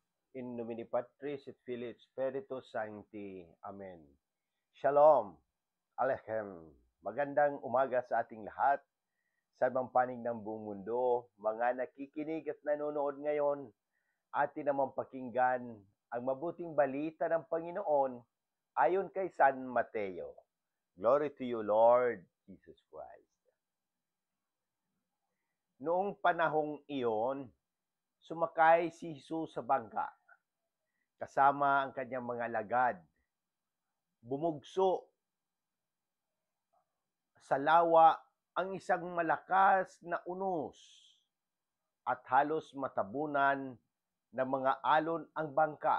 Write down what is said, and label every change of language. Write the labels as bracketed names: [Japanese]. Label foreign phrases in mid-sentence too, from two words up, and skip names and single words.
[Latin] In nomine Patris et Filii et Spiritus Sancti. [Hebrew] Amen. Shalom. Alechem. [Filipino] Magandang umaga sa ating lahat. Sa ibang panig ng buong mundo, mga nakikinig at nanonood ngayon, atin naman pakinggan ang mabuting balita ng Panginoon ayon kay San Mateo. [English] Glory to you, Lord Jesus Christ. [Filipino] Noong panahong iyon, sumakay si Jesus sa bangka kasama ang kanyang mga alagad. Bumugso sa lawa ang isang malakas na unos at halos matabunan ng mga alon ang bangka.